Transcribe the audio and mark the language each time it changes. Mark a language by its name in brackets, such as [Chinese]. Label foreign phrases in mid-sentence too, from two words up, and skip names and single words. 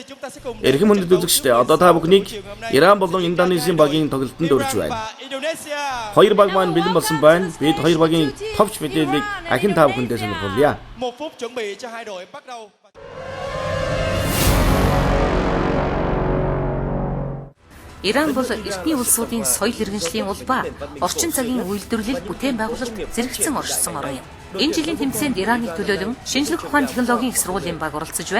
[Mongolian] Эрхэм хүндэт үзэгчдээ одоо та бүхнийг Иран болон Индонезийн багийн тоглолтод урьж байна. Хоёр баг маань бэлэн болсон байна. Бид хоёр багийн товч мэдээллийг ахин та бүхэндээ сонирхуулъя. [Vietnamese] 1 phút chuẩn bị cho hai đội bắt đầu. [Mongolian] Иран бол эртний улсуудын соёл иргэншлийн улбаа, орчин цагийн үйлдвэрлэл бүтээн байгуулалт зэрэгцэн оршсон орн юм. Энэ жилийн тэмцээнд Ираныг төлөөлөн шинжлэх ухааны технологийн их сургуулийн баг оролцож байна.